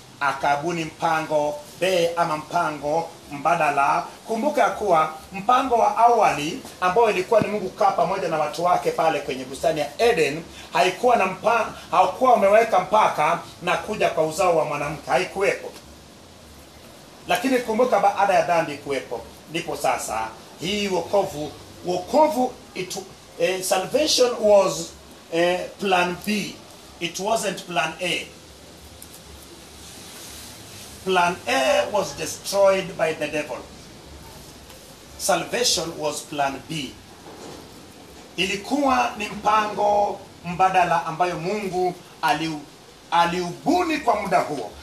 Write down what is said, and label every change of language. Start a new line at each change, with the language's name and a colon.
Swahili: Akabuni mpango B ama mpango mbadala. Kumbuka kuwa mpango wa awali ambao ilikuwa ni Mungu kaa pamoja na watu wake pale kwenye bustani ya Eden, hakuwa umeweka mpaka na kuja kwa uzao wa mwanamke, haikuwepo. Lakini kumbuka baada ya dhambi kuwepo, ndipo sasa hii wokovu
English: salvation was plan B, it wasn't plan A. Plan A was destroyed by the devil. Salvation was plan B.
Swahili: Ilikuwa ni mpango mbadala ambayo Mungu aliubuni kwa muda huo.